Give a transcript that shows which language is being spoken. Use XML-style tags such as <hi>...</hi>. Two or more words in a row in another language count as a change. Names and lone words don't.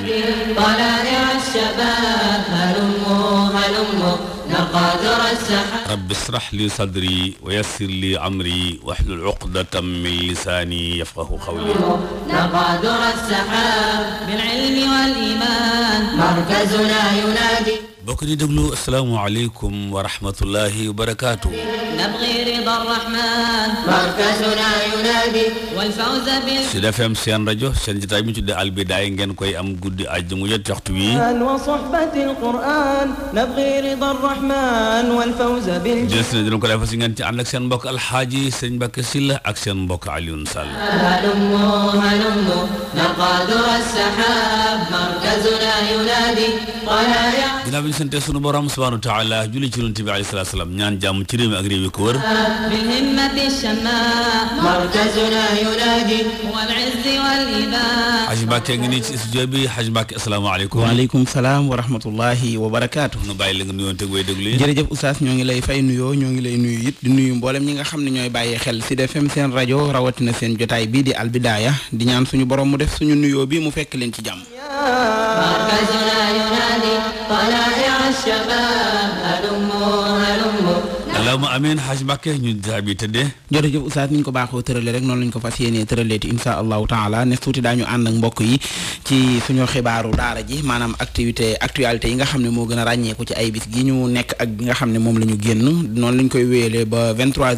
<ar>طلائع الشباب هلموا هلموا نرقى ذرى السحاب. رب اشرح لي صدري ويسر لي أمري واحلل عقدة من لساني يفقه قولي. نرقى ذرى السحاب بالعلم والإيمان مركزنا ينادي.</ar> <wo>bokk di déglu</wo> <ar>السلام عليكم ورحمة الله وبركاته. نبغي رضا الرحمن مركزنا ينادي والفوز بال.</ar> <wo>Sud FM seen rajo seen jotaay bi ñu tuddee Al Bidaaya ngeen koy am guddi àjjuma jot waxtu wi.</wo> <ar>وصحبة القرآن نبغي رضا الرحمن والفوز بال.</ar> <wo>jërëjëf dina ko defal si ngeen ci ànd ak seen mbokk Alxaaji Sëñ Mbàkke Sylla ak seen mbokk Alioune Sall.</wo> <ar>هلموا هلموا نرقى ذرى السحاب مركزنا ينادي طلائع.</ar> <wo>ginnaaw bi ñu sante sunu borom</wo> <ar>سبحانه وتعالى</ar> <wo>julli ci Yonent bi</wo> <ar>عليه الصلاة والسلام</ar> <wo>ñaan jàmm ci réew mi ak réew yi ko wër.</wo> <ar>بالهمة الشماء مركزنا ينادي والعز والإباء.</ar> <wo>Xaj Mbàkke ngi nii ci studio bi Xaj Mbàkke asalaamaaleykum.</wo> <ar>وعليكم السلام ورحمة الله وبركاته.</ar> <wo>nu bàyyi la nga nuyoon teg way déglu yi. jërëjëf Oustaz ñoo ngi lay fay nuyoo ñoo ngi lay nuyu it di nuyu mboolem ñi nga xam ne ñooy bàyyee xel Sud FM seen rajo rawatina seen jotaay bii di Al Bidaaya di ñaan suñu borom mu def suñu nuyoo bi mu fekk leen ci jàmm.</wo> <ar>مركزنا ينادي طلائع الشباب هلموا هلموا. اللهم آمين</ar> <wo>Xaj Mbàkke ñu jotaay bi tëddee. jërëjëf Oustaz ni ñu ko baaxoo tërale rek noonu lañ ko fas yéenee tëraleeti</wo> <ar>إن شاء الله تعالى</ar> <wo>ne tuuti daañu ànd ak mbokk yi ci suñu xibaaru daara ji maanaam actualité yi nga xam ne moo gën a ràññeeku ci ay bis gi ñu nekk ak bi nga xam ne moom la ñu génn noonu lañ koy wéyalee ba 23h</wo>